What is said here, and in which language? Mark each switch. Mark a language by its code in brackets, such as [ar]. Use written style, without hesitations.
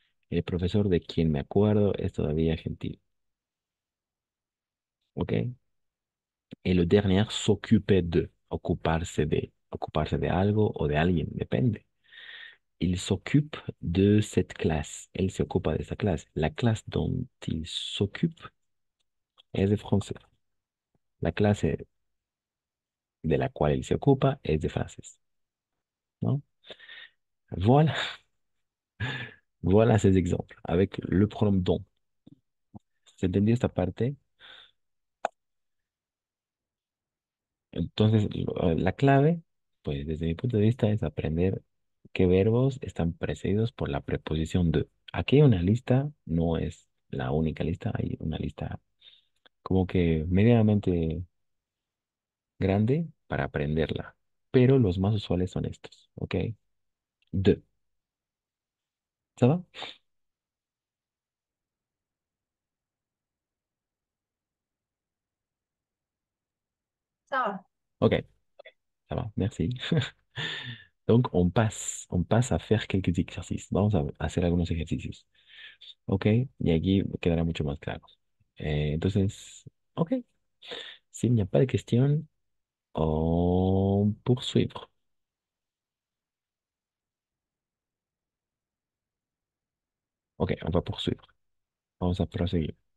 [es] El profesor de quien me acuerdo es todavía gentil. [fr] ¿Ok? Et le dernier, s'occuper de. [es] Ocuparse de. Ocuparse de algo o de alguien, depende. [fr] Il s'occupe de cette classe. [es] Él se ocupa de esta clase. La clase [fr] dont il s'occupe [es] es de francés. La clase de la cual él se ocupa es de francés, ¿no? [fr] Voilà. Voilà ces exemples avec le pronom dont. [es] ¿Se entendió esta parte? Entonces, la clave, pues desde mi punto de vista, es aprender qué verbos están precedidos por la preposición de. Aquí hay una lista, no es la única lista, hay una lista como que medianamente grande para aprenderla, pero los más usuales son estos, ¿ok? [fr] De. ¿Ça va? Ça va. Ok, ça va, merci. Donc, on passe à faire quelques exercices. [es] Vamos a hacer algunos ejercicios. Ok, y aquí quedará mucho más claro. [fr] Entonces, ok, s'il n'y a pas de questions, on poursuivre. Ok, on va poursuivre. [es] Vamos a proseguir.